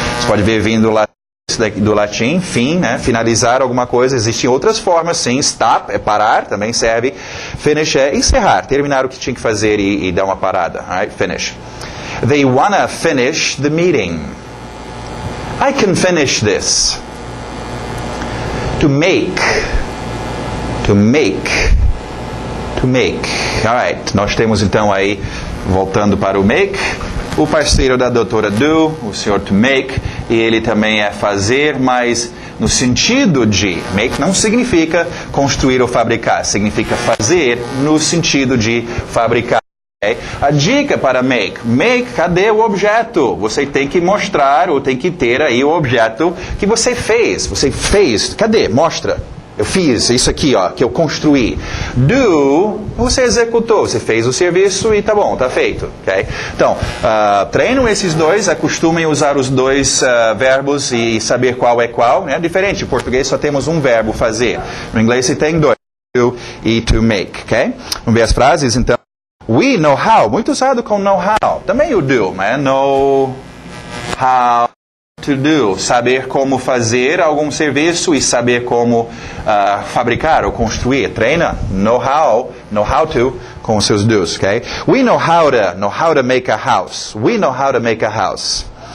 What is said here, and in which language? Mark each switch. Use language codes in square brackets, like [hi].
[pt] Você pode ver vindo do latim, fim, né? Finalizar alguma coisa. Existem outras formas, sim. Stop é parar, também serve. Finish é encerrar, terminar o que tinha que fazer e dar uma parada. [en] Right? Finish. They wanna finish the meeting. I can finish this. To make. To make. To make. Alright. [pt] Nós temos então aí, voltando para o make, o parceiro da doutora do, o senhor to make, e ele também é fazer, mas no sentido de make não significa construir ou fabricar, significa fazer no sentido de fabricar. Okay? A dica para make, cadê o objeto? Você tem que mostrar ou tem que ter aí o objeto que você fez. Cadê? Mostra. eu fiz isso aqui, ó, que eu construí. Do, você executou, você fez o serviço e tá bom, tá feito. Okay? Então, treinam esses dois, acostumem usar os dois verbos e saber qual é qual. Né? Diferente, em português só temos um verbo, fazer. No inglês você tem dois, do e to make. Okay? Vamos ver as frases, então. [en] We know how, [pt] muito usado com know how. Também o do, né? [en] Know how to do, [pt] saber como fazer algum serviço e saber como fabricar ou construir. Treina, know how to, com os seus do's, ok? [en] We know how to make a house. We know how to make a house.